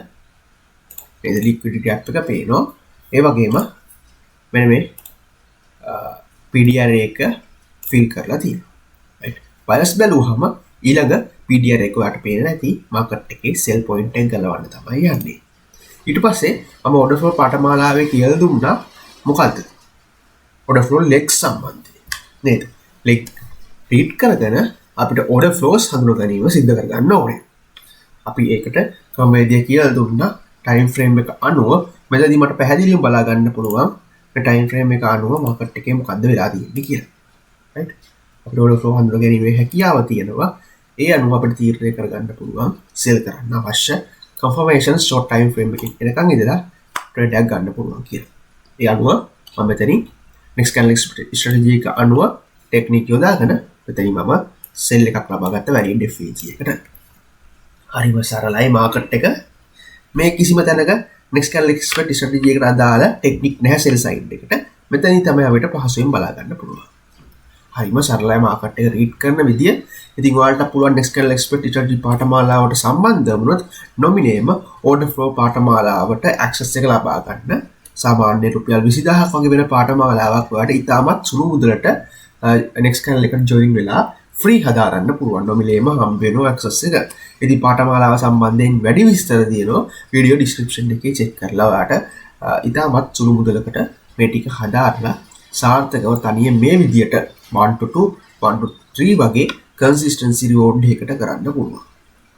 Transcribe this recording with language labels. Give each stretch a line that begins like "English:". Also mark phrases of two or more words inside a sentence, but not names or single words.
Sinhala: මේ
English: liquidity gap
Sinhala: එක පේනවා. ඒ වගේම මෙන්න මේ PDR එක fill කරලා තියෙනවා. right? buyers බැලුවහම ඊළඟ PDR එක ඔයාලට පේන්නේ නැති market එකේ
English: sell point
Sinhala: එක ගලවන්න තමයි යන්නේ. ඊට පස්සේ මම
English: order flow
Sinhala: පාඨමාලාවේ කියලා දුන්නා මොකද්ද?
English: order flow legs
Sinhala: සම්බන්ධයෙන්. නේද?
English: leg read
Sinhala: කරගෙන අපිට
English: order flows
Sinhala: හඳුනා ගැනීම සිද්ධ කරගන්න ඕනේ. අපි ඒකට ක්‍රමවේදය කියලා දුන්නා
English: time frame
Sinhala: එක අනුව මෙතනදී මට පැහැදිලිවම බලා ගන්න පුළුවන් මේ
English: time frame
Sinhala: එක අනුව market එකේ මොකද්ද වෙලා තියෙන්නේ කියලා. right? අපිට
English: order flow
Sinhala: හඳුනා ගැනීමේ හැකියාව තියෙනවා. ඒ අනුව අපිට තීරණය කරගන්න පුළුවන් sell කරන්න අවශ්‍ය
English: confirmation short time frame
Sinhala: එකකින් එනකන් ඉඳලා trade එකක් ගන්න පුළුවන් කියලා. ඒ අනුව මම මෙතනින්
English: next candle strategy
Sinhala: එක අනුව technique යොදාගෙන මෙතනින් මම sell එකක් ලබා ගත්ත
English: valid FVG
Sinhala: එකට. හරිම සරලයි market එක. මේ කිසිම තැනක
English: next candle strategy
Sinhala: එකට අදාළ technique නැහැ
English: sell side
Sinhala: එකට. මෙතනින් තමයි අපිට පහසුවෙන් බලා ගන්න පුළුවන්. හරිම සරලයි market එක read කරන විදිය. ඉතින් ඔයාලට පුළුවන්
English: next candle strategy
Sinhala: පාඨමාලාවට සම්බන්ධ වුණොත්
English: nominate order flow
Sinhala: පාඨමාලාවට access එක ලබා ගන්න. සාමාන්‍ය රුපියල් 20000ක් වගේ වෙන පාඨමාලාවක් ඔයාලට ඉතාමත් සුළු මුදලට
English: next candle
Sinhala: එකට join වෙලා free හදාරන්න පුළුවන්. nominate හම්බ වෙනවා access එක. ඉතින් පාඨමාලාව සම්බන්ධයෙන් වැඩි විස්තර තියෙනවා
English: video description
Sinhala: එකේ check කරලා ඔයාලට ඉතාමත් සුළු මුදලකට මේ ටික හදාarලා සාර්ථකව තනියෙන් මේ විදියට 1 to 2 1 to 3 වගේ
English: consistency reward
Sinhala: එකකට කරන්න පුළුවන්. හොඳයි.